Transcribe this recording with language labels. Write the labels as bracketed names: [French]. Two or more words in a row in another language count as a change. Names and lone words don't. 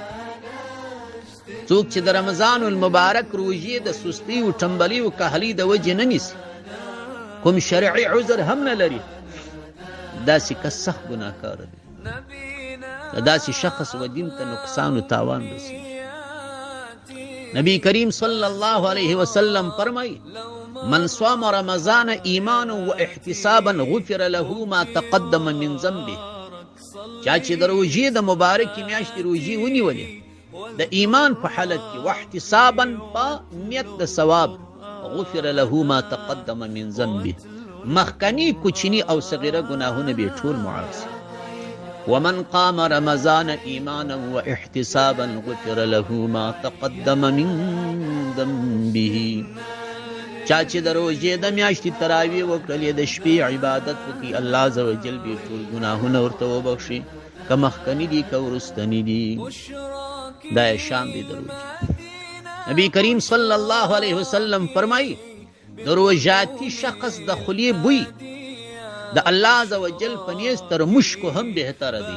[Pashto] څوک چې د رمضان المبارک روژې د سستي او ټنبلي او کهلي د وجې نه نیسي، کوم شرعي عذر هم نه لري، داسې کس سخت ګناهکار دی. د داسې شخص و دین ته نقصان و تاوان رسي. نبی کریم [Arabic] صلی الله علیه وسلم [Pashto] فرمایي: [Arabic] من صام رمضان ایمانا و احتسابا غفر له ما تقدم من ذنبه. [Pashto] چا چې د روژې د مبارکې میاشتې روژې ونیولې د ایمان په حالت کې [Arabic] و احتسابا [Pashto] په نیت د ثواب، [Arabic] غفر له ما تقدم من ذنبه، [Pashto] مخکنی کوچنی او صغیره گناهونه به ټول معاف شي. [Arabic] ومن قام رمضان ایمانا و احتسابا غفر له ما تقدم من ذنبه. [Pashto] چا چې د روژې د میاشتې تراویح وکړلې، د شپې عبادت وکړي، الله [Arabic] عز وجل [Pashto] به ټول ګناهونه ورته وبخشي، که مخکني دي که وروستني دي. دا شان دی د روژې. نبی کریم [Arabic] صلی الله علیه وسلم [Pashto] فرمایي: د روژاتي شخص د خولې بوی د الله [Arabic] عز وجل [Pashto] په نیز تر مشکو هم بهتره دی.